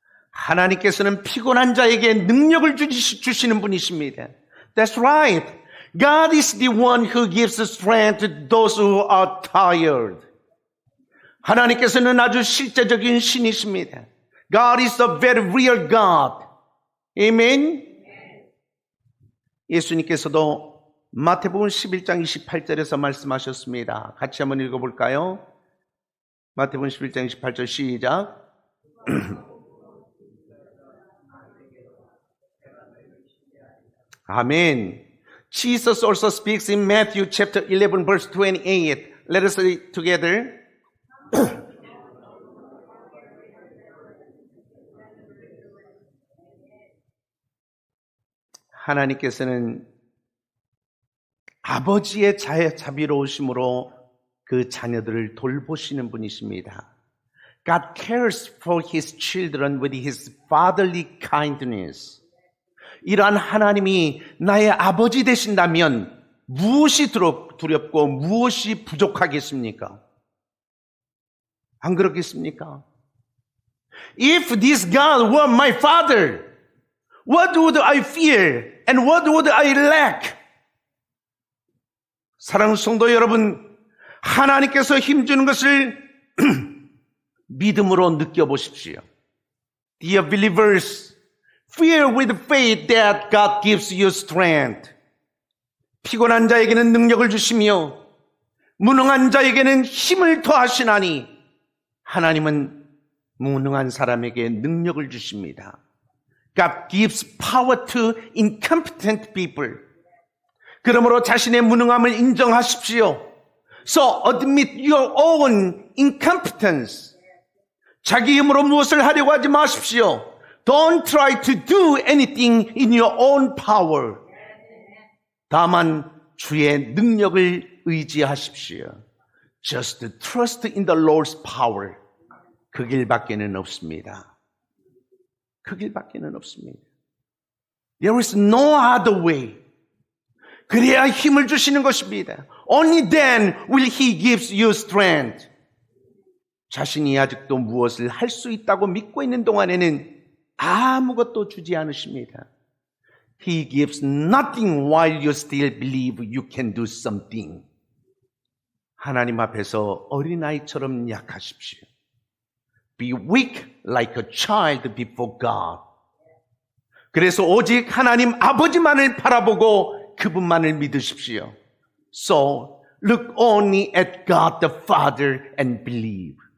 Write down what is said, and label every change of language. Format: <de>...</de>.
<ko>하나님께서는 피곤한 자에게 능력을 주시는 분이십니다.</ko> <en>That's right. God is the one who gives strength to those who are tired.</en> <ko>하나님께서는 아주 실제적인 신이십니다.</ko> <en>God is a very real God. Amen.</en> <ko>예수님께서도 마태복음 11장 28절에서 말씀하셨습니다. 같이 한번 읽어볼까요? 마태복음 11장 28절 시작. 아멘.</ko> <en>Jesus also speaks in Matthew chapter 11 verse 28. Let us read together.</en> <ko>하나님께서는 아버지의 자비로우심으로 그 자녀들을 돌보시는 분이십니다.</ko> <en>God cares for His children with His fatherly kindness.</en> <ko>이러한 하나님이 나의 아버지 되신다면 무엇이 두렵고 무엇이 부족하겠습니까? 안 그렇겠습니까?</ko> <en>If this God were my father, what would I fear and what would I lack?</en> <ko>사랑하는 성도 여러분, 하나님께서 힘주는 것을 믿음으로 느껴보십시오.</ko> <en>Dear believers, fear with faith that God gives you strength.</en> <ko>피곤한 자에게는 능력을 주시며 무능한 자에게는 힘을 더하시나니 하나님은 무능한 사람에게 능력을 주십니다.</ko> <en>God gives power to incompetent people.</en> <ko>그러므로 자신의 무능함을 인정하십시오.</ko> <en>So admit your own incompetence.</en> <ko>자기 힘으로 무엇을 하려고 하지 마십시오.</ko> <en>Don't try to do anything in your own power.</en> <ko>다만 주의 능력을 의지하십시오.</ko> <en>Just trust in the Lord's power.</en> <ko>그 길밖에는 없습니다. 그 길밖에는 없습니다.</ko> <en>There is no other way.</en> <ko>그래야 힘을 주시는 것입니다.</ko> <en>Only then will He give you strength.</en> <ko>자신이 아직도 무엇을 할 수 있다고 믿고 있는 동안에는 아무것도 주지 않으십니다.</ko> <en>He gives nothing while you still believe you can do something.</en> <ko>하나님 앞에서 어린아이처럼 약하십시오.</ko> <en>Be weak like a child before God.</en> <ko>그래서 오직 하나님 아버지만을 바라보고 그분만을 믿으십시오.</ko> <en>So look only at God the Father and believe.</en>